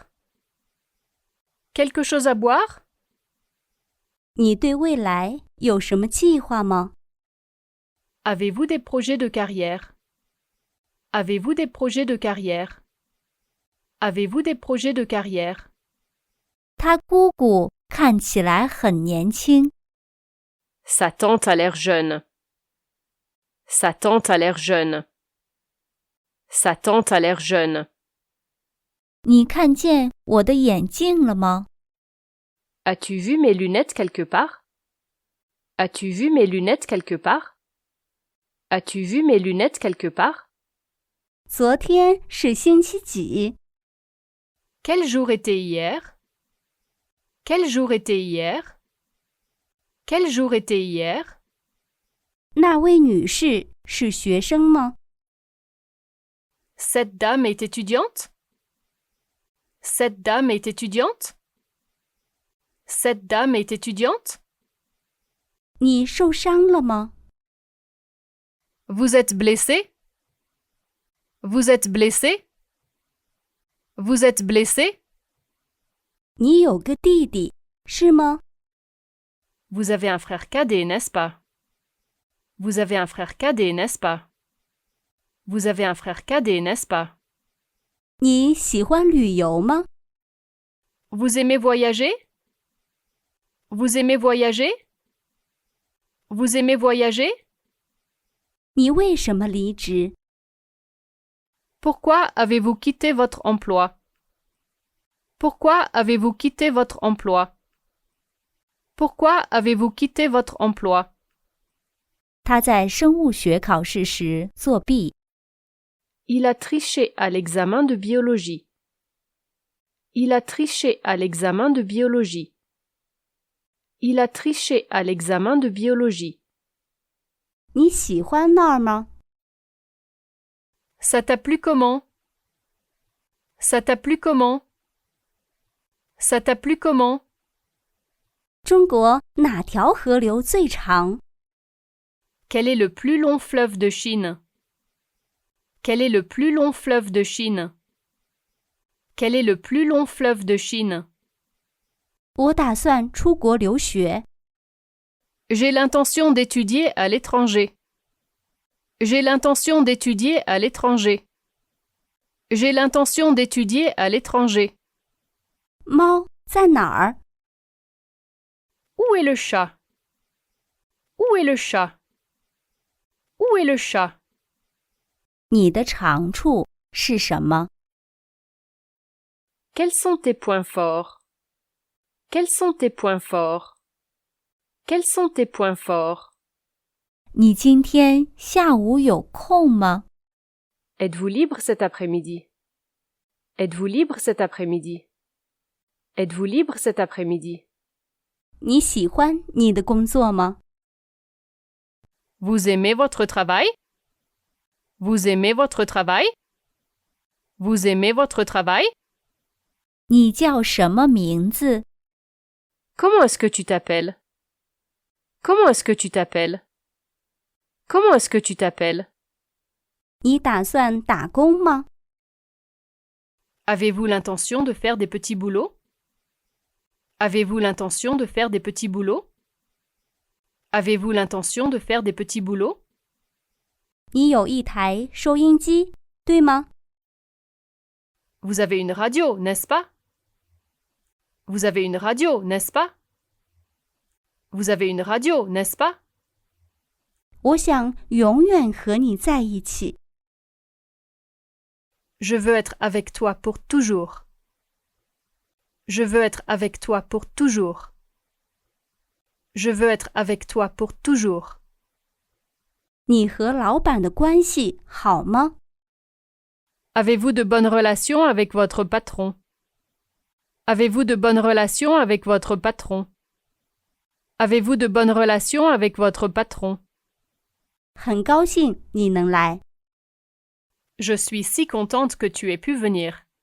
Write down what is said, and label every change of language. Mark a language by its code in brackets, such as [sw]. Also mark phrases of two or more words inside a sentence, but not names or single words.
[fr] Quelque chose à boire? [zh] 你对未来有什么计划吗？ [fr] Avez-vous des projets de carrière? Avez-vous des projets de carrière? Avez-vous des projets de carrière? [zh] 他姑姑看起来很年轻。 [fr] Sa tante a l'air jeune. Sa tante a l'air jeune. Sa tante a l'air jeune. [zh] 你看见我的眼镜了吗？ [fr] As-tu vu mes lunettes quelque part? As-tu vu mes lunettes quelque part? As-tu vu mes lunettes quelque part? [zh] 昨天是星期几？ [fr] Quel jour était hier? Quel jour était hier? Quel jour était hier? [zh] 那位女士是学生吗？ [fr] Cette dame est étudiante? Cette dame est étudiante? Cette dame est étudiante? [zh] 你受伤了吗？ [fr] Vous êtes blessé? Vous êtes blessé? Vous êtes blessé? [zh] 你有个弟弟，是吗？ [fr] Vous avez un frère cadet, n'est-ce pas? Vous avez un frère cadet, n'est-ce pas? Vous avez un frère cadet, n'est-ce pas? [zh] 你喜欢旅游吗？ [fr] Vous aimez voyager? Vous aimez voyager? Vous aimez voyager? [zh] 你为什么离职？ [fr] Pourquoi avez-vous quitté votre emploi? Pourquoi avez-vous quitté votre emploi? Pourquoi avez-vous quitté votre emploi? [zh] 他在生物学考试时作弊。 [fr] Il a triché à l'examen de biologie. Il a triché à l'examen de biologie. Il a triché à l'examen de biologie. [zh] 你喜欢那儿吗？ [fr] Ça t'a plu comment? Ça t'a plu comment? Ça t'a plu comment? [zh] 中国哪条河流最长？ [fr] Quel est le plus long fleuve de Chine? Quel est le plus long fleuve de Chine? Quel est le plus long fleuve de Chine? [zh] 我打算出国留学。 [fr] J'ai l'intention d'étudier à l'étranger. J'ai l'intention d'étudier à l'étranger. J'ai l'intention d'étudier à l'étranger. [zh] 猫在哪儿？ [fr] Où est le chat? Où est le chat? Où est le chat? [zh] 你的长处是什么？ [fr] Quels sont tes points forts? Quels sont tes points forts? Quels sont tes points forts? [zh] 你今天下午有空吗？ [fr] Êtes-vous libre cet après-midi? Êtes-vous libre cet après-midi? Êtes-vous libre cet après-midi? [zh] 你喜欢你的工作吗？ [fr] Vous aimez votre travail? Vous aimez votre travail? Vous aimez votre travail? [zh] 你叫什么名字？ [fr] Comment est-ce que tu t'appelles? Comment est-ce que tu t'appelles? Comment est-ce que tu t'appelles? [zh] 你打算打工吗？ [fr] Avez-vous l'intention de faire des petits boulots? Avez-vous l'intention de faire des petits boulots? Avez-vous l'intention de faire des petits boulots? [zh] 你有一台收音机，对吗？ [fr] Vous avez une radio, n'est-ce pas? Vous avez une radio, n'est-ce pas? Vous avez une radio, n'est-ce pas? [zh] 我想永远和你在一起。 [fr] Je veux être avec toi pour toujours. Je veux être avec toi pour toujours. Je veux être avec toi pour toujours. [zh] 你和老板的关系好吗？ [fr] Avez-vous de bonnes relations avec votre patron? Avez-vous de bonnes relations avec votre patron? Avez-vous de bonnes relations avec votre patron? [zh] 很高兴你能来。 [fr] Je suis si contente que tu aies pu venir.